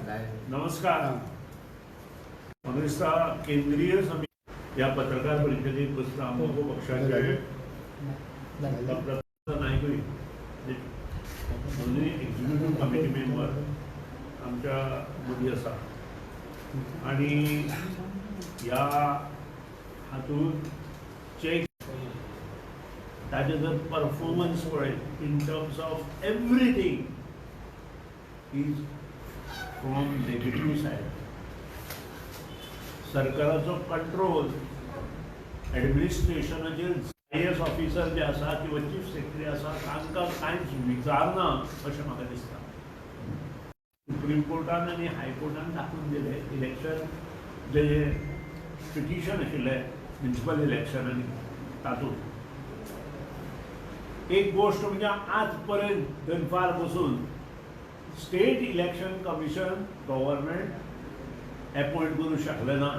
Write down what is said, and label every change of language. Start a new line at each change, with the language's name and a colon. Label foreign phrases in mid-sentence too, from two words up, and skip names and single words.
Marathi: नमस्कार. काँग्रेसचा केंद्रीय समिती या पत्रकार परिषदेत बसता आमच्या पक्षाचे
Konkani: डॉक्टर नाईक दोन्ही
English: executive committee member
Konkani: आमच्या मध्ये आसा आणि ह्या हातून चेक ताजे जर परफॉर्मन्स पळयत
English: in terms of everything is from negative side.
Konkani: सरकाराचो कंट्रोल एडमिनिस्ट्रेशनाचेर
English: IAS officer
Konkani: जे आसा किंवा
English: chief secretary
Konkani: आसा तांकां कांयच विचारना अशें म्हाका दिसता. सुप्रीम कोर्टान आनी हायकोर्टान दाखोवन दिलें इलेक्शन जे पिटिशन आशिल्लें
English: municipal elections
Konkani: तातूंत एक गोष्ट म्हणजे आज पर्यंत दनपार बसून
English: state election commission government appoint
Konkani: करूंक शकलें ना.